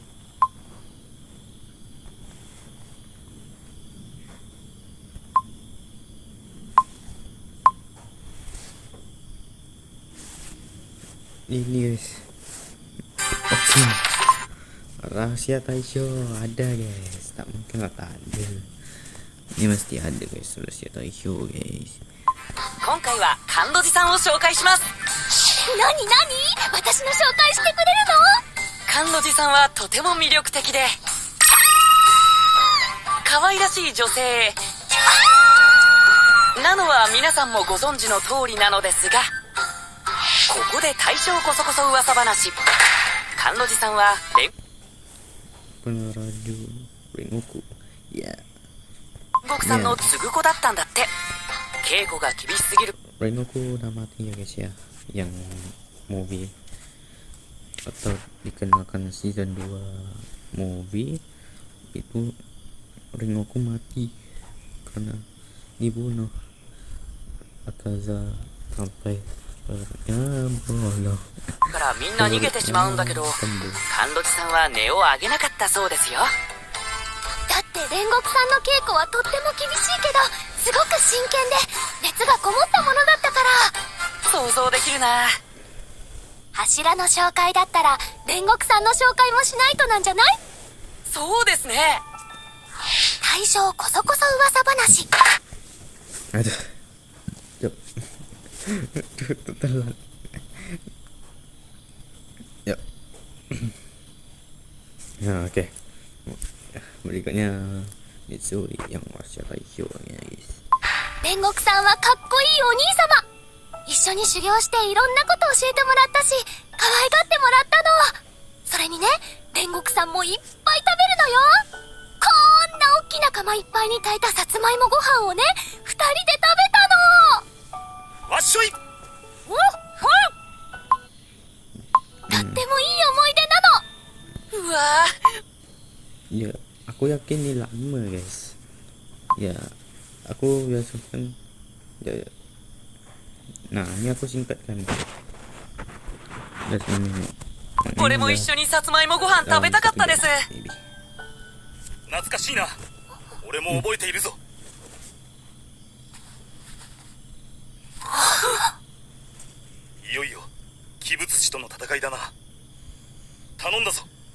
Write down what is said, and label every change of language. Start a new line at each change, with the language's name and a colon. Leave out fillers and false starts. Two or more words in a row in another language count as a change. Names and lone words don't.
Indonesian: Ini guys. Oke. Rahasia Taisho ada guys, tak mungkin tak ada. Ini mesti ada guys, rahasia Taisho guys.
Japanese: 今回は甘露寺さんを紹介します。何私の紹介してくれる甘露寺さんはとても魅力的で可愛らしい女性なのは皆さんもご存知の通りなのですが、ここで大正こそこそ噂話。甘露寺さんは
Indonesian: Peneraju Rengoku. Ya.
Japanese: 煉獄さんの継ぐ子だったんだって。稽古が厳しすぎる。
Indonesian: Rengoku namanya ya guys ya, yang movie atau dikenalkan season 2 movie itu Rengoku mati karena dibunuh Akaza sampai bolong
Japanese: からみんな逃げてしまうんだけど、甘露寺さんは音を上げなかったそうですよ。だって煉獄さんの稽古はとっても厳しいけどすごく真剣で熱がこもったものだったから。想像できるな。柱の紹介だったら煉獄さんの紹介もしないとなんじゃない？そうですね。大正こそこそ噂話。
Indonesian: Aduh. Yuk. Telan. Yuk. Nah, oke. Berikutnya Mitsuri yang Rahasia Taisho nya guys.
Japanese: 煉獄さんはかっこいいお兄様。一緒に修行していろんなこと教えてもらったし可愛がってもらったの。それにね、煉獄さんもいっぱい食べるのよ。こんな大きな釜いっぱいに炊いたさつまいもご飯をね、2人で食べたの。わっしょい。おっとってもいい思い出なの。うわー
Indonesian: Ya, aku yakin ini lama guys. Ya, aku biasakan ya. Nah, ini aku singkatkan. Ini
Japanese: 俺も一緒にさつまいもご飯食べたかったです。懐かしいな。俺も覚えているぞ。いよいよ鬼物師との戦いだな。頼んだぞ。